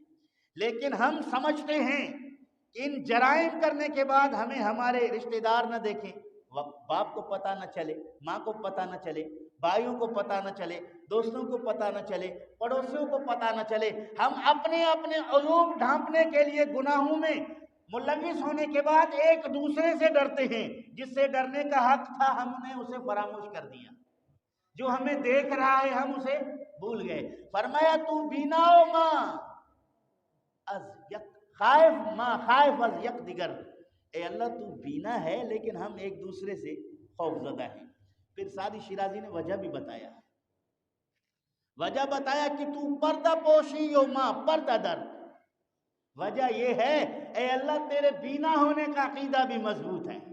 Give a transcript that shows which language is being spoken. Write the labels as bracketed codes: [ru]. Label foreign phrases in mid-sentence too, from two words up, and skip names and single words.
[ur] لیکن ہم سمجھتے ہیں کہ ان جرائم کرنے کے بعد ہمیں ہمارے رشتہ دار نہ دیکھیں، باپ کو پتہ نہ چلے، ماں کو پتہ نہ چلے، بھائیوں کو پتہ نہ چلے، دوستوں کو پتہ نہ چلے، پڑوسیوں کو پتہ نہ چلے۔ ہم اپنے عیوب ڈھانپنے کے لیے گناہوں میں ملوث ہونے کے بعد ایک دوسرے سے ڈرتے ہیں، جس سے ڈرنے کا حق تھا ہم نے اسے فراموش کر دیا، جو ہمیں دیکھ رہا ہے ہم اسے بھول گئے۔ [fa] فرمایا، تو بیناؤ ما از یک خائف ما خائف از یک دیگر۔ [ur] اے اللہ تو بینا ہے لیکن ہم ایک دوسرے سے خوف زدہ ہیں۔ پھر سعدی شیرازی نے وجہ بھی بتایا، کہ [fa] تو پردہ پوشی یو ماں پردہ در۔ [ur] وجہ یہ ہے، اے اللہ تیرے بینا ہونے کا عقیدہ بھی مضبوط ہے۔